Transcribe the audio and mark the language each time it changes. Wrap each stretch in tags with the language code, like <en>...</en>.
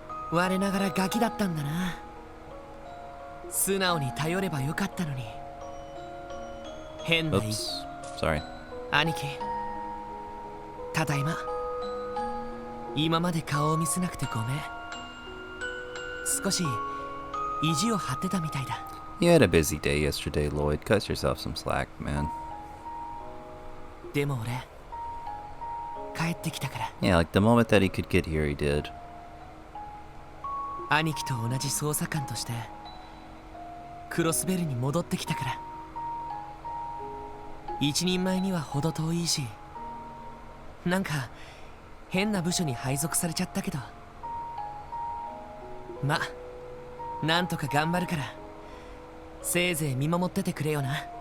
<ja>我ながらガキだったんだな。素直に頼ればよかったのに。変な。</ja> <en>Oops. Sorry.</en> <ja>兄貴、ただいま。今まで顔を見せなくてごめん。少し意地を張ってたみたいだ。</ja> <en>You had a busy day yesterday, Lloyd. Cut yourself some slack, man.</en> <ja>でも俺帰ってきたから。</ja> <en>Yeah, like the moment that he could get here, he did.</en> <ja>兄貴と同じ捜査官としてクロスベルに戻ってきたから。一人前には程遠いし、なんか変な部署に配属されちゃったけど、ま、なんとか頑張るからせいぜい見守っててくれよな。</ja>